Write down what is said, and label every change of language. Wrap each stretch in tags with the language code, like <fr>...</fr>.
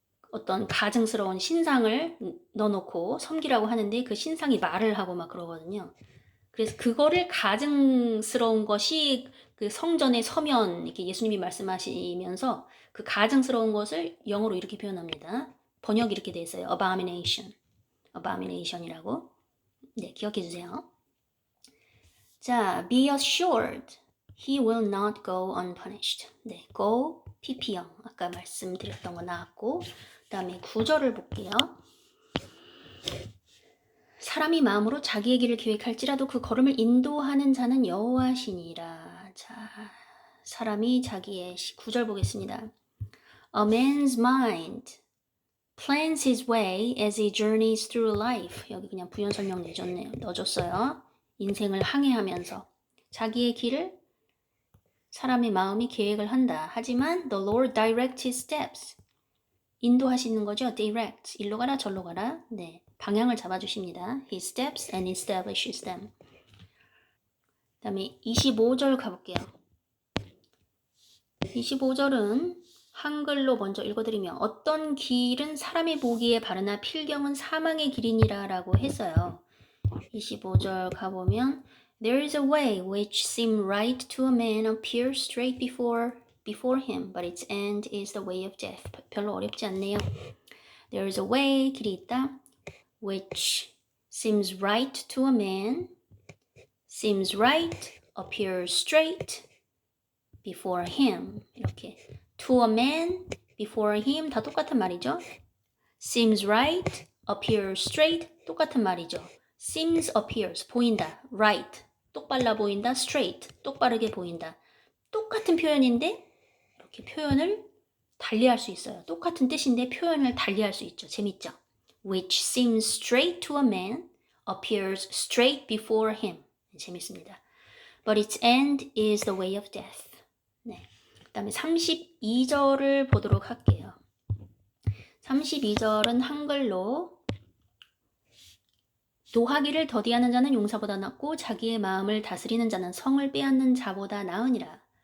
<ko>어떤 가증스러운 신상을 넣어놓고 섬기라고 하는데 그 신상이 말을 하고 막 그러거든요. 그래서 그거를 가증스러운 것이 그 성전에 서면 이렇게 예수님이 말씀하시면서 그 가증스러운 것을 영어로 이렇게 표현합니다. 번역이 이렇게 돼 있어요. abomination. abomination이라고. 네, 기억해 주세요.</ko> <en>자, be assured he will not go unpunished.</en> <ko>네, go pp형 아까 말씀드렸던 거 나왔고 그 다음에 9절을 볼게요. 사람이 마음으로 자기의 길을 계획할지라도 그 걸음을 인도하는 자는 여호와시니라. 자, 사람이 자기의 9절 보겠습니다.</ko> <en>A man's mind plans his way as he journeys through life.</en> <ko>여기 그냥 부연 설명 넣어줬어요. 인생을 항해하면서 자기의 길을 사람의 마음이 계획을 한다. 하지만</ko> <en>the Lord directs his steps.</en> <ko>인도하시는 거죠. direct. 일로 가라 절로 가라. 네, 방향을 잡아주십니다.</ko> <en>His steps and establishes them.</en> <ko>그 다음에 25절 가볼게요. 25절은 한글로 먼저 읽어드리면 어떤 길은 사람의 보기에 바르나 필경은 사망의 길이니라 라고 했어요. 25절 가보면</ko> <en>There is a way which seems right to a man appear straight before him, but its end is the way of death.</en> <ko>별로 어렵지 않네요.</ko> <en>There is a way,</en> <ko>길이 있다.</ko> <en>Which seems right to a man, seems right, appears straight before him.</en> <ko>이렇게</ko> <en>to a man, before him</en> <ko>다 똑같은 말이죠.</ko> <en>Seems right, appears straight</en> <ko>똑같은 말이죠.</ko> <en>Seems, appears</en> <ko>보인다. Right 똑발라 보인다. Straight 똑바르게 보인다. 똑같은 표현인데 이렇게 표현을 달리할 수 있어요. 똑같은 뜻인데 표현을 달리할 수 있죠. 재밌죠?</ko> <en>Which seems straight to a man, appears straight before him.</en> <ko>재밌습니다.</ko> <en>But its end is the way of death.</en> <ko>네. 그 다음에 32절을 보도록 할게요. 32절은 한글로 노하기를 더디하는 자는 용사보다 낫고 자기의 마음을 다스리는 자는 성을 빼앗는 자보다 나으니라.</ko>